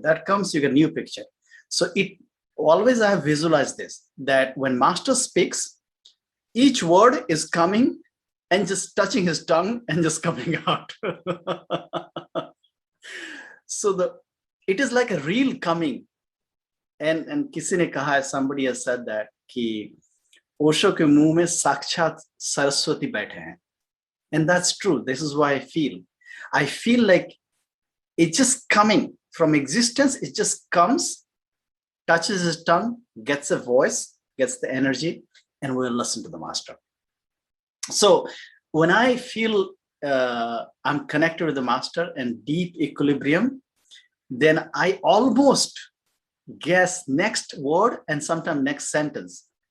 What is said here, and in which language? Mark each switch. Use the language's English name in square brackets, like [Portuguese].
[English] That comes, you get a new picture. So it always, I have visualized this, that when Master speaks, each word is coming and just touching his tongue and just coming out. So it is like a reel coming. And [Hindi] किसी ने कहा है, [English] somebody has said that [Hindi] कि ओशो के मुंह में साक्षात सरस्वती बैठे हैं. [English] And that's true. This is why I feel like it's just coming from existence. It just comes, touches his tongue, gets a voice, gets the energy, and we'll listen to the Master. So when I feel I'm connected with the Master and deep equilibrium, then I almost guess next word and sometimes next sentence.